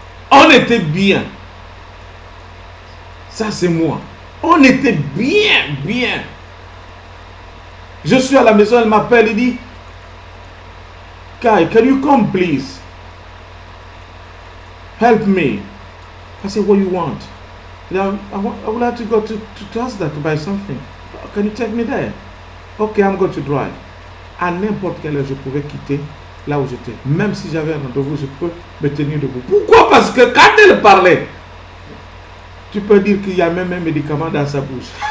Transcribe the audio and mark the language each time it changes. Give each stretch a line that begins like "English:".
French: On était bien. Ça, c'est moi. On était bien, bien. Je suis à la maison, elle m'appelle, elle dit, Kai,
English: can you come please? Help me. I said, what do you want? I would like to go to Asda to buy something. Can you take me there? Okay, I'm going to drive.
French: À n'importe quelle heure, je pouvais quitter là où j'étais. Même si j'avais un rendez-vous, je peux me tenir debout. Pourquoi? Parce que quand elle parlait, tu peux dire qu'il y a même un médicament dans sa bouche.